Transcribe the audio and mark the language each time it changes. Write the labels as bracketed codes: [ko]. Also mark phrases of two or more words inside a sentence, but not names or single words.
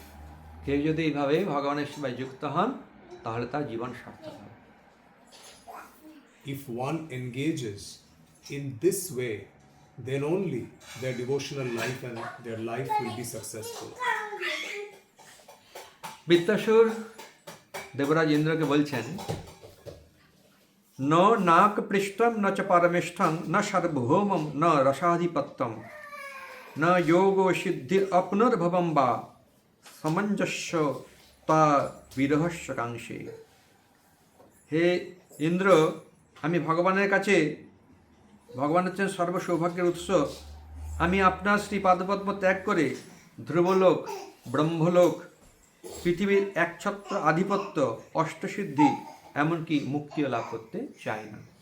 [bn] কেউ যদি এইভাবে ভগবানের সেবায় যুক্ত হন তাহলে তার জীবন সার্থক হবে। [en] If one engages in this way, then only their devotional life and their life will be successful. [bn] বিত্তাসুর দেবরাজ ইন্দ্রকে বলছেন, [sa] ন নাক পৃষ্ঠম ন চ পারমেষ্ঠং ন সার্বভৌমম ন রসাধিপত্যম ন যোগো সিদ্ধির অপুনর্ভবম বা সমঞ্জস্য তা বিরহস্য কাংশে। [bn] হে ইন্দ্র, আমি ভগবানের কাছে, ভগবান হচ্ছেন সর্ব সৌভাগ্যের উৎস, আমি আপনার শ্রী পাদপদ্ম ত্যাগ করে ধ্রুবলোক, ব্রহ্মলোক, পৃথিবীর একছত্র আধিপত্য, অষ্টসিদ্ধি, এমনকি মুক্তিও লাভ করতে চাই না।